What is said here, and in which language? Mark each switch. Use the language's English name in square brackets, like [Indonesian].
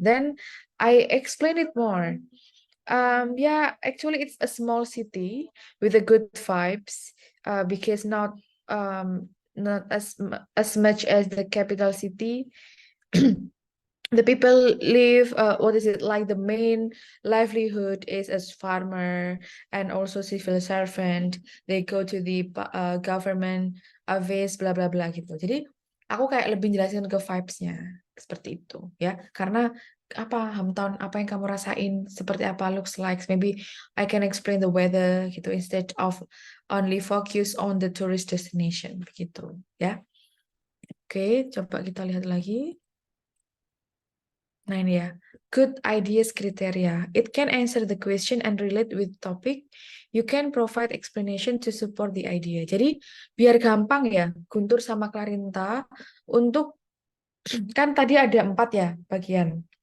[English] Then I explain it more. Yeah, actually it's a small city with a good vibes because not not as much as the capital city. The people live, what is it, like the main livelihood is as farmer and also civil servant. They go to the government office, bla bla bla gitu. [Indonesian] Jadi aku kayak lebih jelasin ke vibes-nya seperti itu ya. Karena apa hometown, apa yang kamu rasain, seperti apa [English] looks like. Maybe I can explain the weather gitu instead of only focus on the tourist destination [Indonesian] begitu ya. Oke, coba kita lihat lagi. Nah ini ya, [English] good ideas criteria. It can answer the question and relate with topic. You can provide explanation to support the idea. [Indonesian] Jadi biar gampang ya, Guntur sama Clarinta untuk kan tadi ada 4 ya bagian.